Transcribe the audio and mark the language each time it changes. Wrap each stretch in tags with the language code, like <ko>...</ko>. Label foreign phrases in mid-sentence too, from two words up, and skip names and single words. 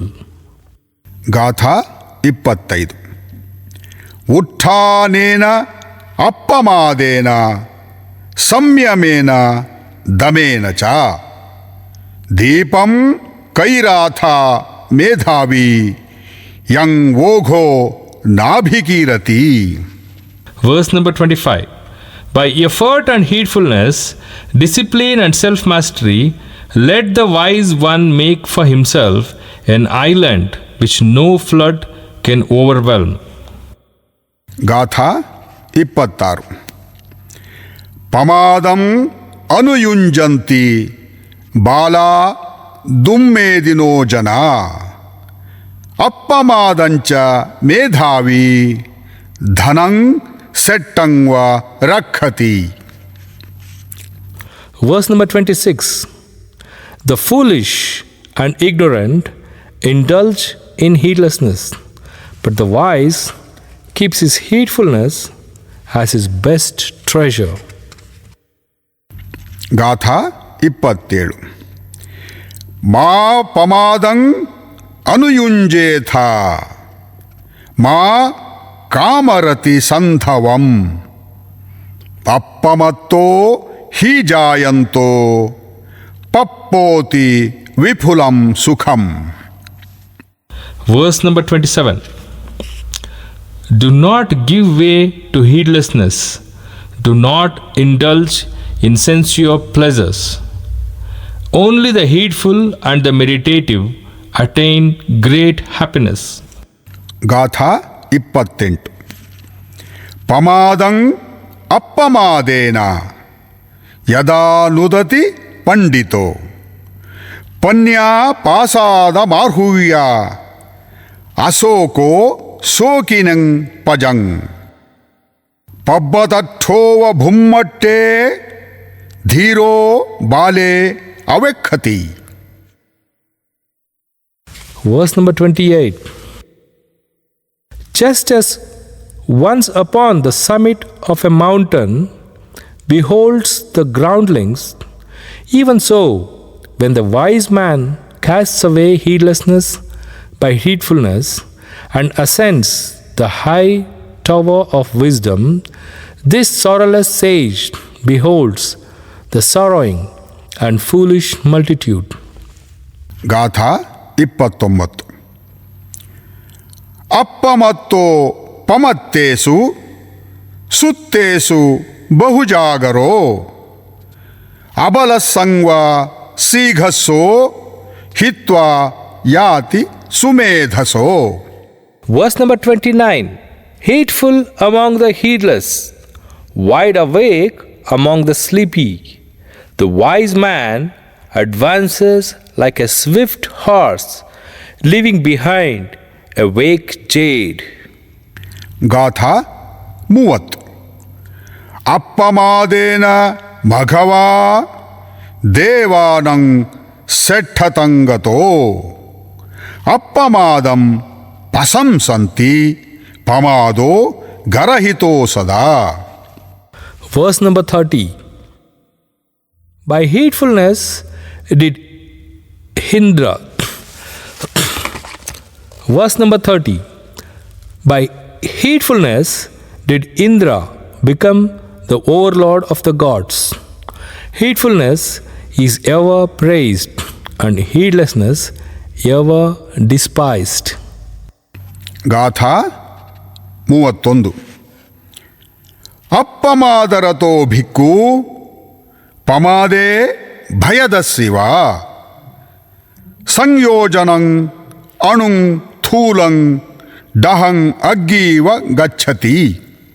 <kn>ಗಾಥಾ 25.</kn> <pi>ಉತ್ಥಾನೇನ ಅಪ್ಪಮಾದೇನ ಸಂಯಮೇನ ದಮೇನ ಚ ದೀಪಂ ಕೈರಾಥ ಮೇಧಾವಿ ಯಂ ವೋಘೋ ನಾಭಿಕೀರತಿ.</pi> <en>Verse number 25. By effort and heedfulness, discipline and self-mastery, let the wise one make for himself an island which no flood can overwhelm.</en> <kn>ಗಾಥಾ 26.</kn> <pi>ಪಮಾದಂ ಅನುಯುಂಜಂತಿ ಬಾಲಾ ದುಮ್ಮೇದಿನೋ ಜನ ಅಪ್ಪಮಾದಂಚ ಮೇಧಾವಿ ಧನಂ ಸೆಟ್ಟಂವ ರಕ್ಷತಿ.</pi> <en>Verse number 26. The foolish and ignorant indulge in heedlessness, but the wise keeps his heedfulness as his best treasure.</en> <kn>ಗಾಥಾ 27.</kn> <pi>ಮಾ ಪಮಾದಂ ಅನುಯುಂಜೇಥ ಮಾ ಕಾಮರತಿ ಸಂಧವಂ ಅಪ್ಪಮತ್ತೋ ಹಿ ಜಾಯಂತೋ ಪಪ್ಪೋತಿ ವಿಪುಲಂ ಸುಖಂ.</pi> <en>Verse number 27. Do not give way to heedlessness. Do not indulge in sensual pleasures. Only the heedful and the meditative attain great happiness.</en> <kn>ಗಾಥಾ 28.</kn> <pi>ಪಮಾದಂ ಅಪ್ಪಮಾದೇನ ಯದಾ ನುದತಿ ಪಂಡಿತೋ ಪನ್ಯಾ ಪಾಸಾದ ಮಾರ್ಹೂಯ ಅಶೋಕೋ ಶೋಕಿನಂ ಪಜಂ ಪಬ್ಬತಠೋವ ಭುಮ್ಮಟ್ಟೆ ಧೀರೋ ಬಾಲೆ ಅವೆಕ್ಕತಿ.</pi> <en>Verse number 28. Just as once upon the summit of a mountain beholds the groundlings, even so, when the wise man casts away heedlessness by heedfulness and ascends the high tower of wisdom, this sorrowless sage beholds the sorrowing and foolish multitude.</en> <kn>ಗಾಥಾ 29.</kn> <pi>ಅಪ್ಪಮತ್ತೋ ಪಮತ್ತೇಸು ಸುತ್ತೇಸು ಬಹುಜಾಗರೋ ಅಬಲಸಂಗ್ವ ಸೀಘಸ್ಸೋ ಹಿತ್ವಾ ಯಾತಿ ಸುಮೇಧಸೋ.</pi> <en>Verse number 29. Heedful among the heedless, wide awake among the sleepy, the wise man advances like a swift horse, leaving behind a wake jade.</en> <kn>ಗಾಥಾ 30.</kn> <pi>ಅಪ್ಪಮಾದೇನ ಮಘವಾ ದೇವಾನಂ ಸೆಠತಂಗತೋ ಅಪ್ಪಮಾದಂ ಪಸಂಸಂತಿ ಪಮಾದೋ ಗರಹಿತೋ ಸದಾ.</pi> <en>Verse number 30. By heedfulness did Indra. Verse number 30. By heedfulness did Indra become the overlord of the gods. Heedfulness is ever praised and heedlessness ever despised.</en> <kn>ಗಾಥಾ 31.</kn> <pi>ಅಪ್ಪಮಾದರತೋ ಭಿಕ್ಕು ಪಮಾದೇ ಭಯದಸ್ಸಿವ ಸಂಯೋಜನಂ ಅಣುಂ ಥೂಲಂ ಡಹಂ ಅಗ್ಗೀವ ಗಚ್ಚತಿ.</pi>